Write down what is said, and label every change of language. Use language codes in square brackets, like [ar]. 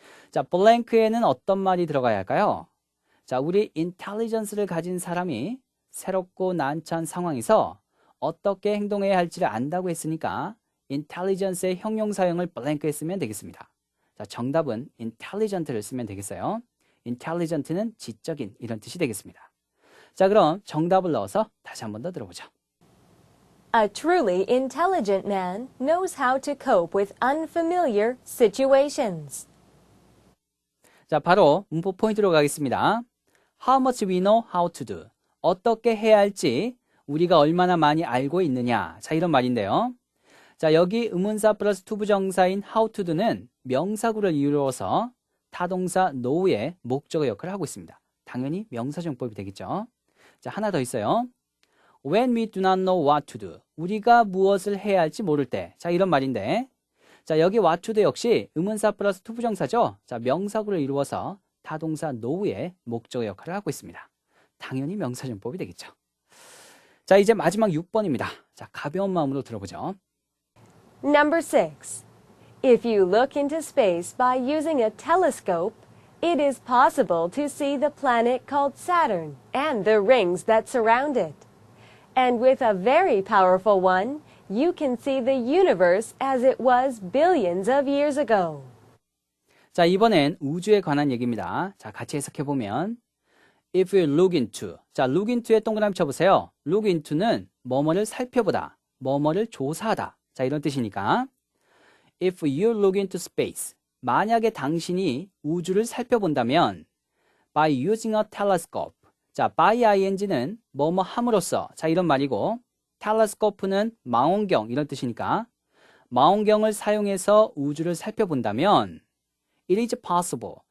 [ko] 자, blank에는 어떤 말이 들어가야 할까요? 자, 우리 intelligence를 가진 사람이 새롭고 난처한 상황에서 어떻게 행동해야 할지를 안다고 했으니까 intelligence의 형용사형을 blank에 쓰면 되겠습니다. 자, 정답은 intelligent를 쓰면 되겠어요. intelligent는 지적인 이런 뜻이 되겠습니다. 자, 그럼 정답을 넣어서 다시 한 번 더 들어보죠. [en] A truly intelligent man knows how to cope with unfamiliar situations. [ko] 자, 바로 문법 포인트로 가겠습니다. [en] How much we know how to do. [ko] 어떻게 해야 할지 우리가 얼마나 많이 알고 있느냐. 자, 이런 말인데요. 자, 여기 의문사 플러스 투부정사인 how to do는 명사구를 이루어서 타동사 know의 목적어 역할을 하고 있습니다. 당연히 명사정법이 되겠죠. 자, 하나 더 있어요. [en] When we do not know what to do. [ko] 우리가 무엇을 해야 할지 모를 때. 자, 이런 말인데. 자, 여기 what to do 역시 의문사 플러스 투부정사죠. 자, 명사구를 이루어서 타동사 know의 목적어 역할을 하고 있습니다. 당연히 명사정법이 되겠죠. 자, 이제 마지막 6번입니다. 자, 가벼운 마음으로 들어보죠. [en] Number 6. If you look into space by using a telescope, it is possible to see the planet called Saturn and the rings that surround it. And with a very powerful one, you can see the universe as it was billions of years ago. [ko] 자, 이번엔 우주에 관한 얘기입니다. 자, 같이 해석해보면 [en] If you look into. [ko] 자, look into에 동그라미 쳐보세요. look into는 뭐뭐를 살펴보다, 뭐뭐를 조사하다. 자, 이런 뜻이니까 [en] If you look into space. [ko] 만약에 당신이 우주를 살펴본다면 [en] by using a telescope. [ko] 자, by ing는 뭐뭐 함으로써. 자, 이런 말이고 telescope는 망원경 이런 뜻이니까 망원경을 사용해서 우주를 살펴본다면 [en] it is possible.